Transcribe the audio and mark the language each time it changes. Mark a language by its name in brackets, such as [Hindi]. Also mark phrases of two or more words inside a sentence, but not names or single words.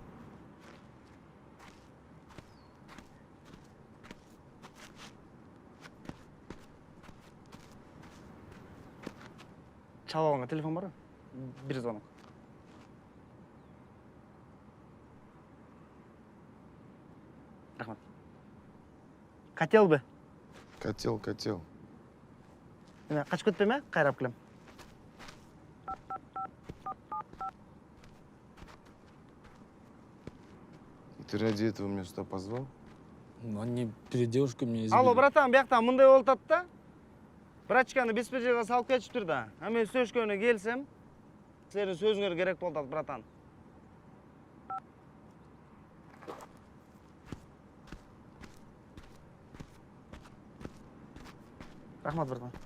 [Kyrgyz] Чалып алган телефон барбы? Бир звонок. Рахмат. Котелбы? Котел. Эме качып кетпейм, э? Кайрап келем. [Russian] Ты ради этого меня сюда позвал? Ну, они перед девушкой меня избили. Алло, братан, [Kyrgyz] бияктан мындай болуп атат да. Брачканы беспределге салып кетиптир да. Мен сөзгөнү келсем, силердин сөзүңөр керек болуп атат, братан. Рахмат, братан.